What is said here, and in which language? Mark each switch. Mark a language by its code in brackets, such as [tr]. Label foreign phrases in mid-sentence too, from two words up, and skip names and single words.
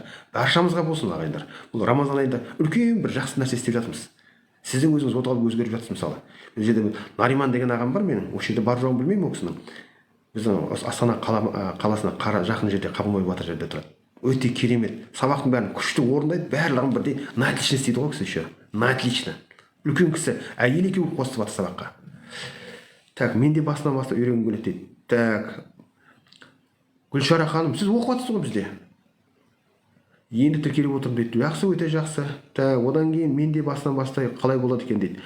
[kk] Баршамызға болсын, ағайындар. Бұл Рамазан айында үлкен бір жақсы нәрсе істеп жатырмыз. Сіздің өзіңіз оталып өзгеріп жатсыз, мысалы. Бұл жерде Нариман деген ағам бар менің. Осы жерде бар жоғын білмеймін ол кісінің. Біздің Астана қаласына жақын жерде Қабылбай батыр жерде тұрады. Өте керемет. Сабақтың бәрін күшті орындайды, барлығын бірдей [ru] на отлично [kk] істейді ғой кісі еще. [ru] На отлично. [kk] Үлкен кісі, әйел екеуі қосып жатыр сабаққа. Так, мен де басынан бастап үйренгім келеді дейді. Так, Гүлшара ханым, сіз оқып жатсыз ғой бізде. енді тіркеліп отырмын дейді. Жақсы, өте жақсы. Одан кейін мен де басынан бастай қалай болады екен дейді.